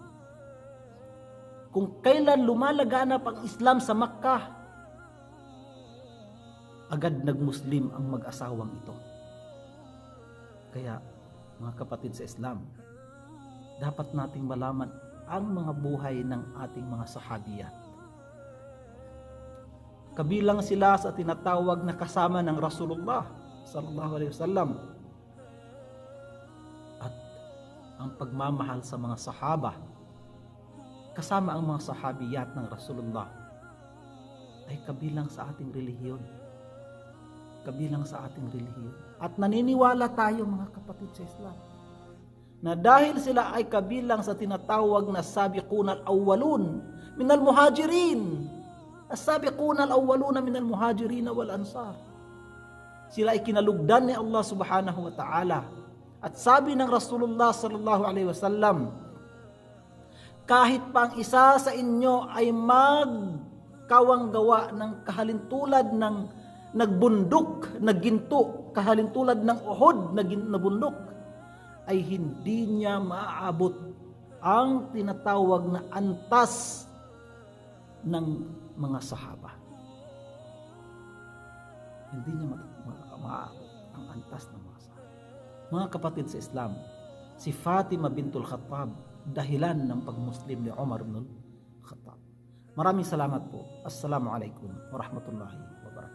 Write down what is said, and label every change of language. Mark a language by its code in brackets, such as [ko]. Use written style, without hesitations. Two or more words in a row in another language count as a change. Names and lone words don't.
[tl] Kung kailan lumalaganap ang Islam sa Makkah, agad nagmuslim ang mag-asawang ito. Kaya, mga kapatid sa Islam, dapat nating malaman ang mga buhay ng ating mga sahabiyat. Kabilang sila sa tinatawag na kasama ng Rasulullah [ar] صلى الله عليه وسلم. [tl] At ang pagmamahal sa mga sahaba, kasama ang mga sahabiyat ng Rasulullah, ay kabilang sa ating relihiyon. Kabilang sa ating relihiyon. At naniniwala tayo, mga kapatid sa Islam, na dahil sila ay kabilang sa tinatawag na [ar] السابقون الأولون من المهاجرين، السابقون الأولون من المهاجرين والأنصار, [tl] sila ay kinalugdan ni Allah [ar] سبحانه وتعالى. [tl] At sabi ng Rasulullah [ar] صلى الله عليه وسلم, [tl] kahit pa ang isa sa inyo ay magkawang gawa ng kahalintulad ng nagbundok, nagginto, kahalintulad ng Uhud na bundok, ay hindi niya maaabot ang tinatawag na antas ng mga sahaba. Hindi niya maaabot ang antas ng mga sahaba. Mga kapatid sa Islam, si Fatima bintul Khattab, dahilan ng pagmuslim ni Umar ibn al-Khattab. Maraming salamat po. [ar] السلام عليكم ورحمة الله